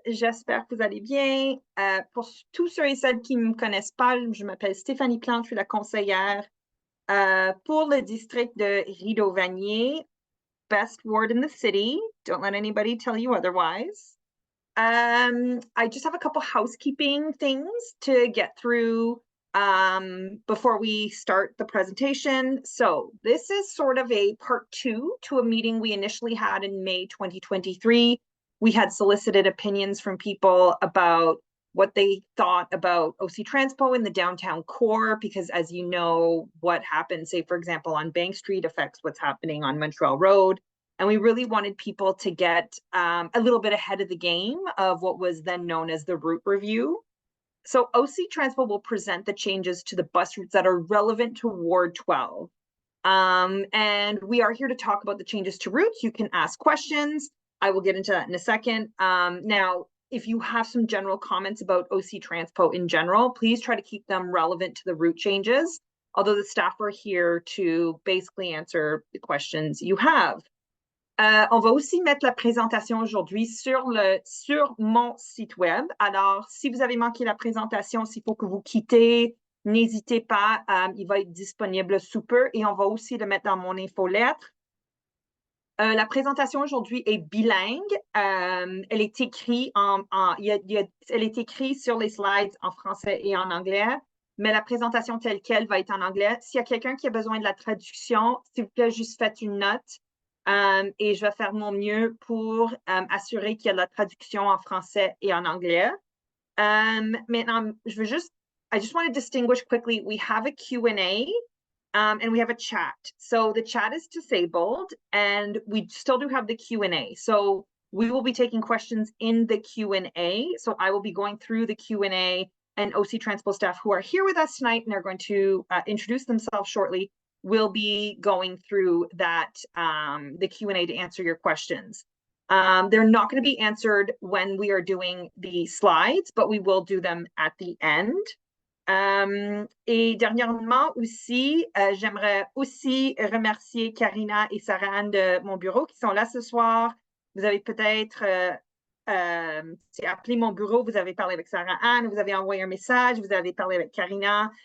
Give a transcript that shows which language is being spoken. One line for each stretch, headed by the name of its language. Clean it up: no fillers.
French: J'espère que vous allez bien. Pour tous ceux et celles qui ne me connaissent pas, je m'appelle Stéphanie Plante, je suis la conseillère pour le district de Rideau-Vanier.
English: Best word in the city. Don't let anybody tell you otherwise. I just have a couple housekeeping things to get through before we start the presentation. So this is sort of a part 2 to a meeting we initially had in May 2023. We had solicited opinions from people about what they thought about OC Transpo in the downtown core, because as you know, what happens, say, for example, on Bank Street affects what's happening on Montreal Road. And we really wanted people to get a little bit ahead of the game of what was then known as the route review. So OC Transpo will present the changes to the bus routes that are relevant to Ward 12. And we are here to talk about the changes to routes. You can ask questions. I will get into that in a second. Now, if you have some general comments about OC Transpo in general, please try to keep them relevant to the route changes, although the staff are here to basically answer the questions you have.
French: On va aussi mettre la présentation aujourd'hui sur mon site web. Alors, si vous avez manqué la présentation, s'il faut que vous quittez, n'hésitez pas, il va être disponible sous peu et on va aussi le mettre dans mon infolettre. La présentation aujourd'hui est bilingue. Elle est écrite elle est écrite sur les slides en français et en anglais, mais la présentation telle qu'elle va être en anglais. S'il y a quelqu'un qui a besoin de la traduction, s'il vous plaît, juste faites une note. Et je vais faire mon mieux pour assurer qu'il y a de la traduction en français et en anglais.
English: Maintenant, I just want to distinguish quickly, we have a Q&A and we have a chat. So the chat is disabled and we still do have the Q&A. So we will be taking questions in the Q&A. So I will be going through the Q&A, and OC Transpo staff who are here with us tonight and are going to introduce themselves shortly will be going through that, the Q&A to answer your questions. They're not going to be answered when we are doing the slides, but we will do them at the end.
French: Et dernièrement aussi, j'aimerais aussi remercier Karina et Sarah-Anne de mon bureau qui sont là ce soir. Vous avez peut-être appelé mon bureau, vous avez parlé avec Sarah-Anne, vous avez envoyé un message, vous avez parlé avec Karina.